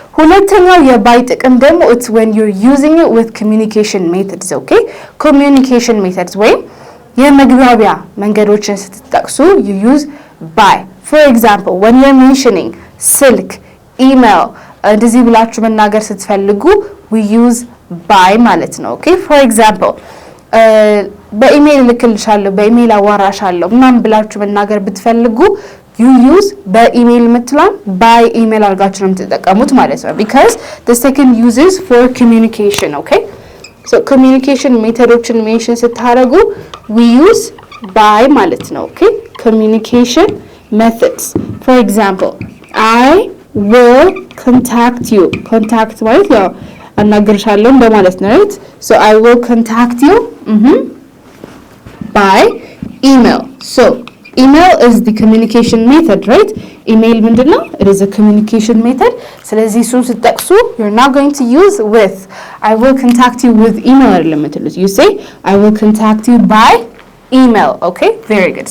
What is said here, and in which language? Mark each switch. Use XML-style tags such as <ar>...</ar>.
<am>ሁለተኛው የባይ ጥቅም ደግሞ</am> <en>it's when you're using it with communication methods. Okay? Communication methods</en> <am>ወይም የመግባቢያ መንገዶችን ስትጠቅሱ</am> <en>you use by. For example, when you're mentioning</en> <am>ስልክ</am> <en>email</en> <am>እንደዚህ ብላችሁ መናገር ስትፈልጉ</am> <en>we use by</en> <am>ማለት ነው.</am> <en>Okay? For example,</en> <am>በኢሜል ልክልሻለሁ በኢሜል አዋራሻለሁ ምናምን ብላችሁ መናገር ብትፈልጉ</am> <en>you use</en> <am>በኢሜል ምትላም</am> <en>by email</en> <am>አድርጋችሁ ነው የምትጠቀሙት ማለት ነው.</am> <en>Because the second uses for communication. Okay? So communication</en> <am>ሜተዶችን ሜንሽን ስታደርጉ</am> <en>we use by</en> <am>ማለት ነው.</am> <en>Okay? Communication methods. For example, I will contact you.</en> <am>Contact ማለት ያው አናግርሻለሁ በማለት ነው,</am> <en>right? So I will contact you by email. So email is the communication method, right? Email</en> <am>ምንድነው?</am> <en>It is a communication method.</en> <am>ስለዚህ እሱን ስትጠቅሱ</am> <en>you're not going to use with. I will contact you with email</en> <am>አይደለም የምትሉት.</am> <en>You say I will contact you by email. Okay? Very good.</en>